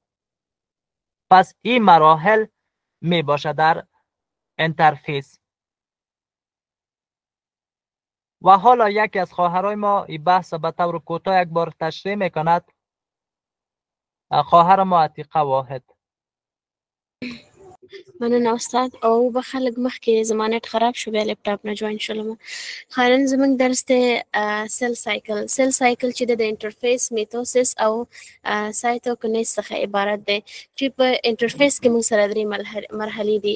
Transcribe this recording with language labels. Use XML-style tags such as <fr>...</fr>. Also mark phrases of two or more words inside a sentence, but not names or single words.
<fa>پس این مراحل می باشه در انترفیس. و حالا یکی از خواهرای ما این بحث به طور کوتاه یک بار تشریح میکند. خواهر ما عتیقه واحد.</fa> <ps>مننه استاد. او بخه لږ مخکې زما نت خراب شو، بیا لپټاپ نه جوین شولم. خیرن زموږ درس دی</ps> <en>cell cycle. cell cycle</en> <ps>چې د انټرفیس، میتوسیس او سایتوکینیز څخه عبارت دی چې په انټرفیس کې موږ سره 3 مرحلې دي.</ps>